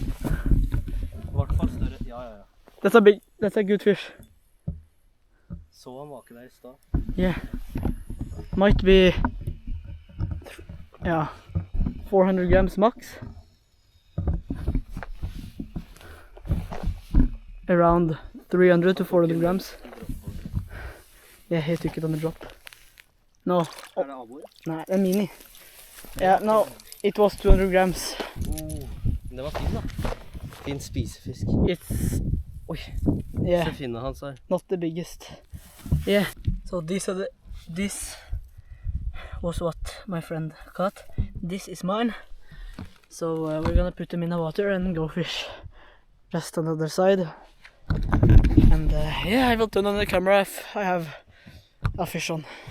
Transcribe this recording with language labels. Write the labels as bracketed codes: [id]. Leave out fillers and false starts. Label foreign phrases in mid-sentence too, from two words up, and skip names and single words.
[en] That's a good fish. [no] Så han var ikke der I stad. [en] Yeah. Might be 400 grams max. Around 300 to 400 grams. Yeah, he took it on the drop. No. [no] Er det abbor? Nei, det mini. [en] Yeah, no, it was 200 grams. [no] Men det var fin da. Fin spisefisk. [en] It's... [no] Oi, yeah, så finner han seg. [en] not the biggest. Yeah, so this was what my friend caught. This is mine. So we're gonna put them in the water and go fish just on the other side. And yeah, I will turn on the camera if I have a fish on.